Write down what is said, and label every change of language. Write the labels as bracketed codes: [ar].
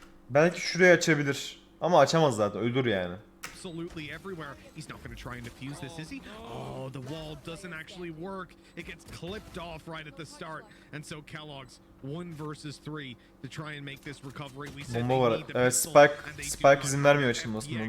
[tr] Belki şurayı açabilir. Ama açamaz zaten, ölür yani. [en] Absolutely everywhere. He's not going to try and defuse this, is he? Oh, the wall doesn't actually work. It gets clipped off right at the start. And so Kellogg's 1 versus 3 to try and make this recovery. We said [tr] bomba var. Evet, Spike izin vermiyor açılmasına.